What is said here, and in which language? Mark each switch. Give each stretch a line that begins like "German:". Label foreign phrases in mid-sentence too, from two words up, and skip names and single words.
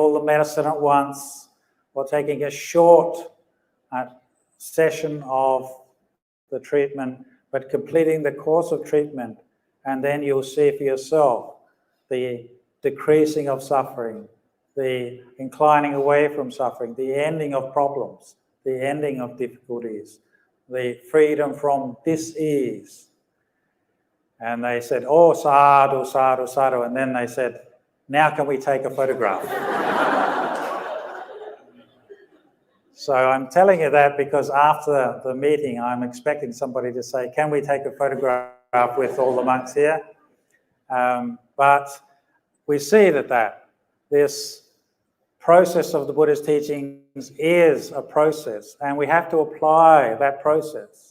English: all the medicine at once or taking a short session of the treatment, but completing the course of treatment, and then you'll see for yourself the decreasing of suffering, the inclining away from suffering, the ending of problems, the ending of difficulties, the freedom from dis-ease." And they said,
Pali: "Oh, sadhu, sadhu, sadhu."
English: And then they said, "Now can we take a photograph?" So I'm telling you that because after the meeting, I'm expecting somebody to say, "Can we take a photograph with all the monks here?" But we see that this process of the Buddha's teachings is a process, and we have to apply that process.